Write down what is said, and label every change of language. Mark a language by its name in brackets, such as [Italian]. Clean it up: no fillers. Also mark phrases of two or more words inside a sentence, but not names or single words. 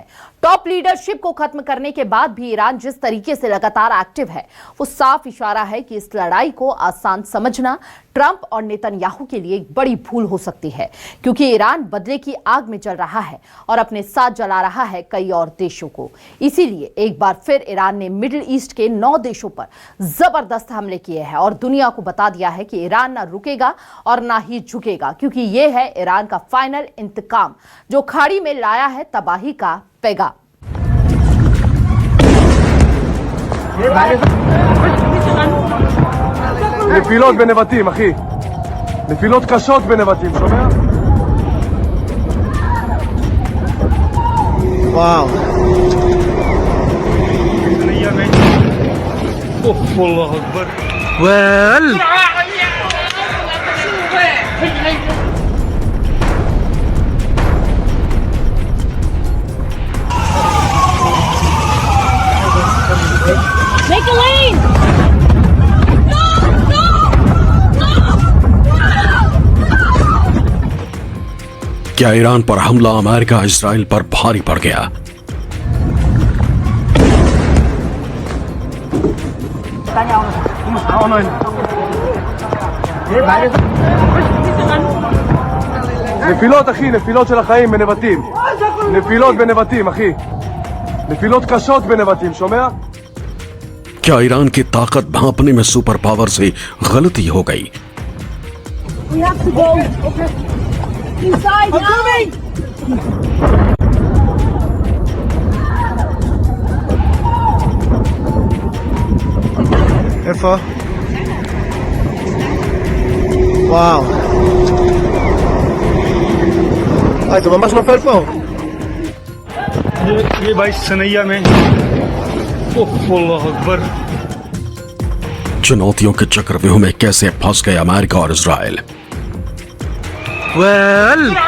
[Hindi] टॉप लीडरशिप को खत्म करने के बाद भी ईरान जिस तरीके से लगातार एक्टिव है, वो साफ इशारा है कि इस लड़ाई को आसान समझना ट्रंप और नेतन्याहू के लिए एक बड़ी भूल हो सकती है, क्योंकि ईरान बदले की आग में जल रहा है और अपने साथ जला रहा है कई और देशों को। इसीलिए एक बार फिर ईरान ने मिडिल ईस्ट के 9 देशों पर जबरदस्त हमले किए हैं और दुनिया को बता दिया है कि ईरान ना रुकेगा और ना ही झुकेगा, क्योंकि ये है ईरान का फाइनल इंतकाम, जो खाड़ी में लाया है तबाही का पैगाम। [Hebrew] נפילות בנבטים, אחי. נפילות קשות בנבטים, שומע? וואו. [Arabic] الله أكبر. וואל. [English] Make a lane! [Hindi] क्या ईरान पर हमला अमेरिका इजराइल पर भारी पड़ गया? [Hebrew] נפילות, אחי, נפילות של החיים בנבטים. נפילות בנבטים, אחי. נפילות קשות בנבטים, שומע? [Hindi] क्या ईरान की ताकत भांपने में [English] super power [Hindi] से गलती हो गई? [English] We have to go. Okay. Inside now. [Hebrew] איפה? וואו. זה ממש נופל פה. [Hindi] ये भाई सनैया में [Arabic] الله أكبر. [Hindi] चुनौतियों के चक्रव्यूह में कैसे फंस गए अमेरिका और इजराइल? וואל.